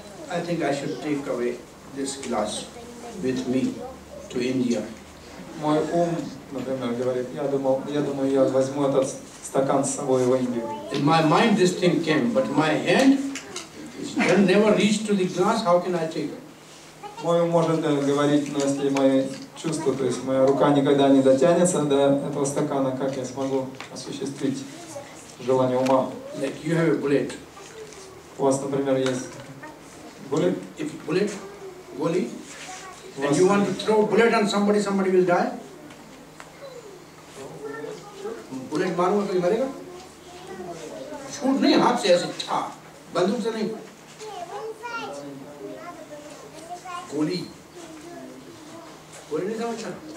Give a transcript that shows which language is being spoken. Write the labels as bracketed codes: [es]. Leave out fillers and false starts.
[en] I think I should take away this glass with me to India. [ru] Мой ум, например, говорит, я думаю, я возьму этот стакан с собой в Индию. [en] In my mind this thing came, but my hand never reached to the glass. How can I take it? [ru] Мой ум может говорить, но если мои чувства, то есть моя рука никогда не дотянется до этого стакана, как я смогу осуществить желание ума? [en] Like you have a bullet. [ru] У вас, например, есть bullet? [en] If bullet, goli, and you want to throw bullet on somebody, somebody will die. [hi] Bullet मारूंगा कोई मरेगा? Shoot नहीं, हाथ से ऐसे छा, बंदूक से नहीं. गोली नहीं समझा?